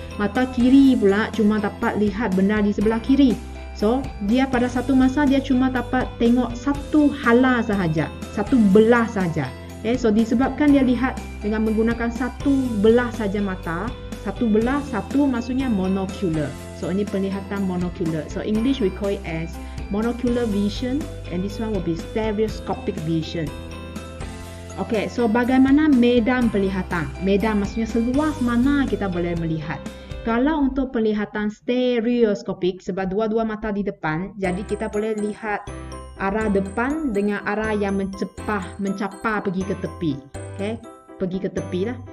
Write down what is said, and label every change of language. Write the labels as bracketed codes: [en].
[ms] Mata kiri pula cuma dapat lihat benda di sebelah kiri. So, dia pada satu masa dia cuma dapat tengok satu hala sahaja, satu belah sahaja. So disebabkan dia lihat dengan menggunakan satu belah saja mata. Satu belah, satu maksudnya monocular. So ini penglihatan monocular. [en] So English we call it as monocular vision, and this one will be stereoscopic vision. [ms] So bagaimana medan penglihatan? Medan maksudnya seluas mana kita boleh melihat. Kalau untuk penglihatan stereoskopik, sebab dua-dua mata di depan, jadi kita boleh lihat arah depan dengan arah yang mencapar pergi ke tepi. Pergi ke tepi lah.